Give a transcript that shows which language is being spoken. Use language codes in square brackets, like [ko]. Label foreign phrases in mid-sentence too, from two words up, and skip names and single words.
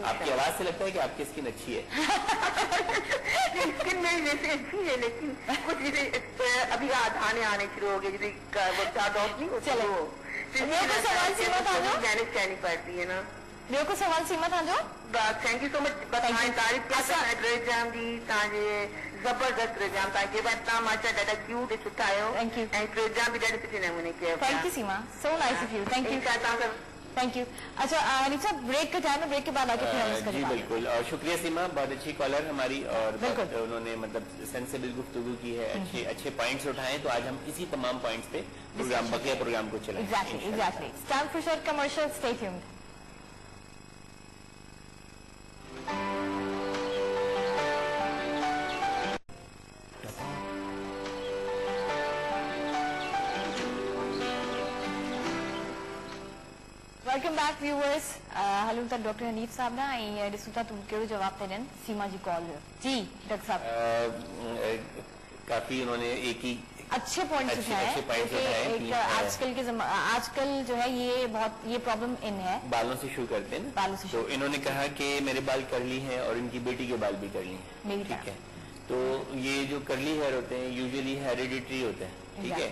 [ur] آپ کی آواز سے لگتا ہے کہ آپ کی سکن اچھی ہے. سکن میری ویسے اچھی ہے، لیکن کچھ جیسے ابھی آدھانے آنے شروع ہو گئے، جیسے وہ نہیں ہوتی، مینیج کرنی پڑتی ہے نا. میرے کو سوال سیما تھا جو [en] thank you so much, [sd] बताएं तारीफ प्रोग्राम जी तव्हांजे जबरदस्त प्रोग्राम, तव्हांखे इतना माशा ॾाढा क्यूट सुठा आहियो ऐं प्रोग्राम बि ॾाढे सुठे नमूने कयो। [en] thank you Seema, so nice of you, thank you, thank you. [ur] اچھا انیل صاحب، بریک کا ٹائم ہے، بریک کے بعد آ کے پھر ہم اس کا جی بالکل، اور شکریہ سیما، بہت اچھی کالر ہماری اور انہوں نے مطلب سینسیبل گفتگو کی ہے، اچھے پوائنٹس اٹھائے، تو آج ہم اسی تمام پوائنٹس پہ بقیہ پروگرام کو چلائیں گے. एग्जैक्टली। [en] time for short commercial, stay tuned. welcome back viewers. [sd] हलो त डॉक्टर हनीफ साहब ना ऐं ॾिसूं था तुम कहिड़ो जवाब था ॾियनि सीमा जी कॉल जी। [ur] ڈاکٹر صاحب کافی انہوں نے ایک ہی اچھے پوائنٹس اٹھائے، ایک آج کل جو ہے یہ پرابلم ان ہے, بالوں سے شروع کرتے ہیں نا، تو انہوں نے کہا کہ میرے بال کرلی ہیں اور ان کی بیٹی کے بال بھی کرلی ہیں، ٹھیک ہے، تو یہ جو [en] curly hair [ur] ہوتے ہیں [en] usually hereditary [ur] ہوتے ہیں، ٹھیک ہے.